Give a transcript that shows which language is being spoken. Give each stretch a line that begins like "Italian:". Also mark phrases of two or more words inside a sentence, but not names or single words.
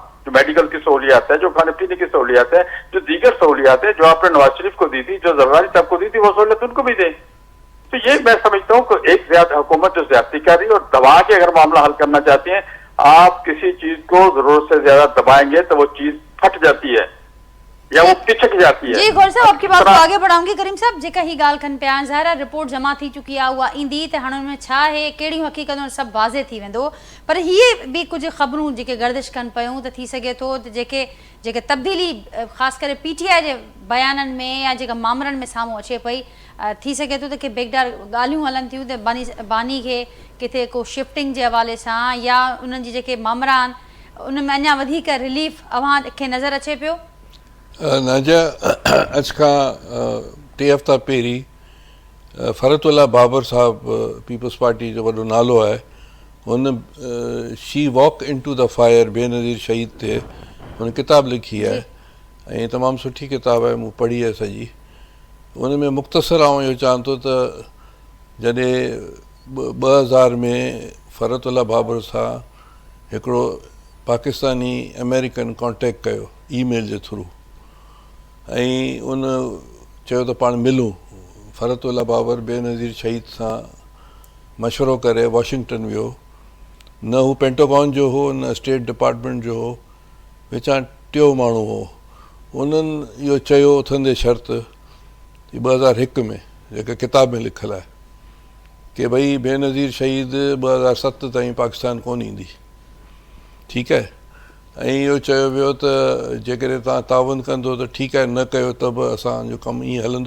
Urdu: جو میڈیکل کی سہولیات ہے، جو کھانے پینے کی سہولیات ہے، جو دیگر سہولیات ہے، جو آپ نے نواز شریف کو دی تھی، جو زرداری صاحب کو دی تھی، وہ سہولت ان کو بھی دیں. تو یہ میں سمجھتا ہوں کہ ایک حکومت جو زیادتی کر رہی ہے اور دبا کے اگر معاملہ حل کرنا چاہتی ہے، آپ کسی چیز کو ضرورت سے زیادہ دبائیں گے تو وہ چیز پھٹ جاتی ہے یا وہ پچک جاتی ہے. جی غور صاحب، آپ کی بات کو آگے بڑھاؤں گی.
Sindhi: करीम साहब, जेका ही गाल कन पिया, ज़ाहिर रिपोर्ट जमा थी चुकी आहे, उहा ईंदी त हाणे हुन में छा आहे, कहिड़ियूं हक़ीक़तूं, सभु वाज़े थी वेंदो। पर हीअ बि कुझु ख़बरूं जेके गर्दिश कनि पियूं त थी सघे थो त जेके तब्दीली ख़ासि करे PTI जे बयाननि में या जेका मामलनि में साम्हूं अचे पई, थी सघे थो त के बेगदार ॻाल्हियूं हलनि थियूं त बानी खे किथे को शिफ्टिंग जे हवाले सां या उन्हनि जी जेके मामरा आहिनि उन में अञा वधीक रिलीफ अव्हां खे नज़र अचे पियो? नाजा, अॼु खां 3 हफ़्ता पहिरीं फ़रतुल्ला बाबर साहब, पीपल्स पार्टी जो वॾो नालो आहे, हुन शी वॉक इन टू द फायर बेनज़ीर शहीद ते हुन किताब लिखी आहे ऐं तमामु सुठी किताब आहे, मूं पढ़ी आहे सॼी। उन में मुख़्तसर आउं इहो चवां थो त जॾहिं 2000 में फ़रतुल्ला बाबर सां हिकिड़ो
English: Pakistani American
Sindhi: कॉन्टेक्ट कयो ईमेल जे थ्रू ऐं उन चयो त पाण मिलूं। फ़रतुल्ला बाबर बेनज़ीर शहीद सां मशवरो करे वॉशिंगटन वियो। न हू पेंटागन जो हो, न स्टेट डिपार्टमेंट जो हो, विचां टियों माण्हू हो। उन्हनि इहो चयो उथंदे शर्त 2001 में, जेका किताब में लिखियलु आहे, कि भई बेनज़ीर शहीद 2007 ताईं पाकिस्तान कोन ईंदी, ठीकु आहे। ऐं इहो चयो वियो त जेकॾहिं तव्हां ताउन कंदो त ठीकु आहे, न कयो त बि असांजो कमु ईअं हलंदो।